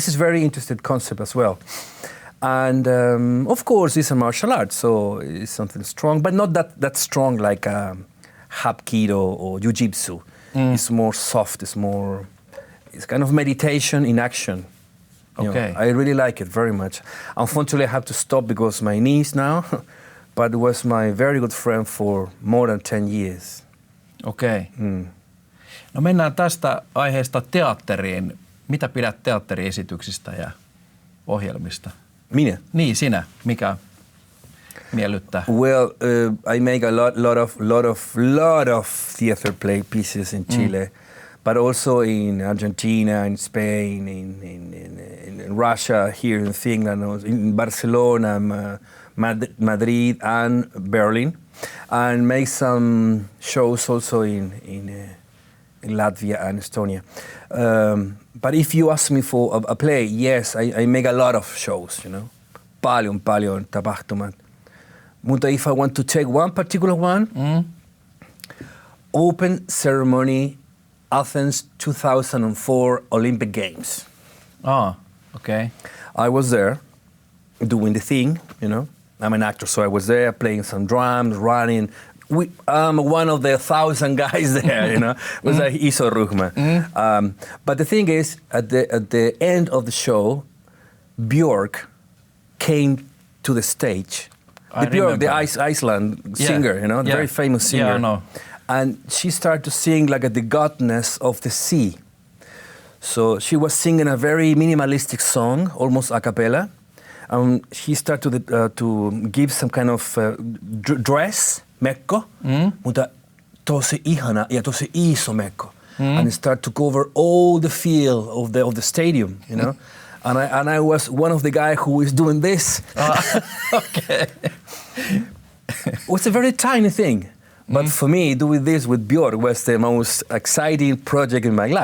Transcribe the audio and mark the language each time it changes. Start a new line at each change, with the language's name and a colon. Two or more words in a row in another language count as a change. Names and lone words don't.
English: This is very interesting concept as well. And of course, it's a martial art, so it's something strong, but not that strong like hapkido or jiu-jitsu. It's more soft. It's kind of meditation in action. You know, I really like it very much. Unfortunately, I have to stop because my knees now, but it was my very good friend for more than 10 years.
Finnish: Okei. No mennään tästä aiheesta teatteriin. Mitä pidät teatteriesityksistä ja ohjelmista? Minä? Niin, sinä. Mikä miellyttää?
English: Well, I make a lot of theater play pieces in Chile, but also in Argentina, in Spain, in Russia, here in Finland, in Barcelona, Madrid, and Berlin, and make some shows also in Latvia and Estonia. But if you ask me for a play, yes, I make a lot of shows, you know,
Finnish: paljon tapahtumat.
English: Mutta if I want to take one particular one, open ceremony, Athens 2004 Olympic Games. Okay. I was there doing the thing, you know. I'm an actor, so I was there playing some drums, running. I'm one of the 1,000 guys there, you know. It was a
Finnish: iso ryhmä.
English: But the thing is, at the end of the show, Björk came to the stage. Björk, the Iceland singer, you know, the very famous singer. Yeah, I know. And she started to sing like the goddess of the sea. So she was singing a very minimalistic song, almost a cappella. She started to give some kind of dress,
Finnish: mekko, mutta tosi ihana ja tosi iso mekko.
English: And it started to cover all the field of the stadium, you know. And I was one of the guys who is doing this. Okay. It was a very tiny thing. But for me, doing this with Björk was the most exciting project in my life.